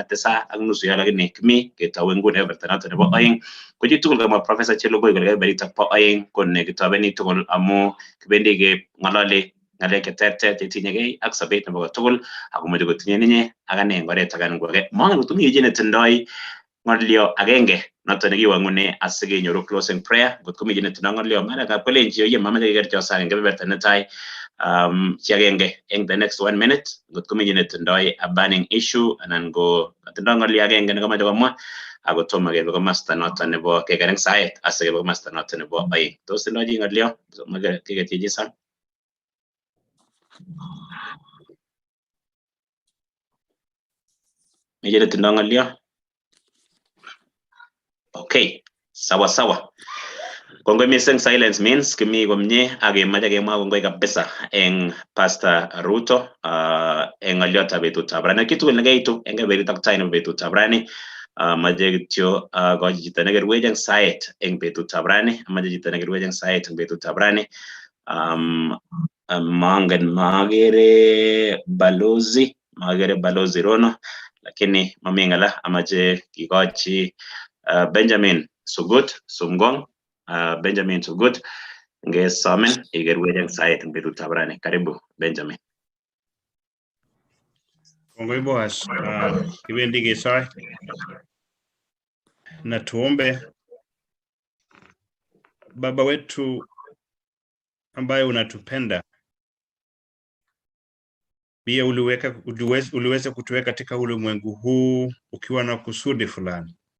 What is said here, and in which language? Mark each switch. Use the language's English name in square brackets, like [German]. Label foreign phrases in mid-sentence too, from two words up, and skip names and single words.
[Kalenjin] 9:30 lakini kimi ketau nguni keberta noto nebo aeng ko chi tugul kamwa Professor Chelogoi kole kebeberta bo aeng ko ne kitobeni tugul amu kibendi kengalali ngalek cheterter chetinyegei ak sobet nebo tugul akomeche kotinye ninye ak ane eng oret agan ngoke mongen kotumie chi netindoi ngolio agenge noto nekiwangune asikenyoru [English] closing prayer [Kalenjin] ngot komi chi netindoi ngolio marakab kolenji oye mamache kekercho saa eng kebeberta netai chi agenge eng [English] the next 1 minute [Kalenjin] ngot komi chi netindoi [English] a burning issue [Kalenjin] anan ko katindoi ngolio agenge nekamache komwa ako tomo kebe komasta noto nebo kekereng saet asikebe komasta noto nebo aeng tos tindoi chi ngolio somoke keketyechi sang mi chi netindoi ngolio. [Swahili] Okay, sawa sawa. [Kalenjin] Kongoi missing, [English] silence means [Kalenjin] kimi komye ak kemache kemwa kongoi kabisa eng Pastor Ruto eng ngoliotab betutab rani. Kitugul nekeitu eng kebebertab tai nebo betutab rani mache kityo kochi chito nekerwech eng saet eng betutab rani, mache chito nekerwech eng saet eng betutab rani. Mangen magere balozi Rono lakini mami ngala amache kikochi Benjamin Sugut Sumgong Benjamin Sugut ngesomen ikerwech eng saet eng betutab rani. [Swahili] Karibu Benjamin. [Kalenjin] Kongoi Boaz, kibendi kesoi [Swahili] na tuombe. Baba wetu ambaye unatupenda, pia uliweza kutuweka katika ulimwengu huu ukiwa na kusudi fulani.